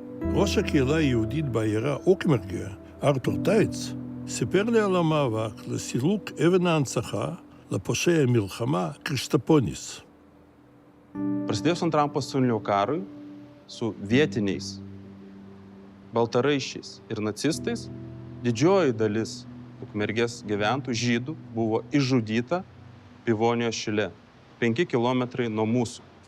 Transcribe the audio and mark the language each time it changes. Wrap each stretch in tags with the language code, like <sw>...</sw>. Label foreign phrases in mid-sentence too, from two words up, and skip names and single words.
<he>ראש הקהילה היהודית בעיירה אוקמרגה, ארתור טייץ, סיפר לי על המאבק לסילוק אבן ההנצחה לפושע מלחמה קרישטפוניס.</he> <lt>Prasidėjus Antram pasauliniam karui su vietiniais baltaraiščiais ir nacistais, didžioji dalis Ukmergės gyventojų žydų buvo išžudyta Pivonijos šile, 5 kilometrai nuo mūsų.</lt>